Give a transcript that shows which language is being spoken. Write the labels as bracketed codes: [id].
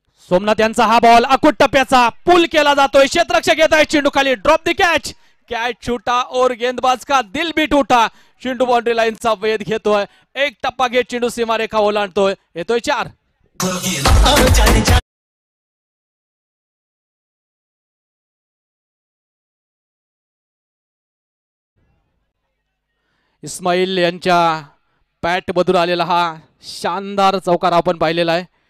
[mr] सोमनाथ यांचा हा बॉल अकुट टप्प्याचा पूल केला जातोय. क्षेत्ररक्षक येत आहे चेंडू खाली [en] Drop the catch. [hi] कॅच छूटा और गेंदबाज का दिल भी टूटा. [mr] चेंडू बाउंड्री लाईनचा वेध घेतोय. एक टप्पा घेत चेंडू सीमारेखा ओलांडतोय. येतोय 4. इस्माईल यांच्या बॅट मधून आलेला हा शानदार चौकार आपण पाहिलेला आहे.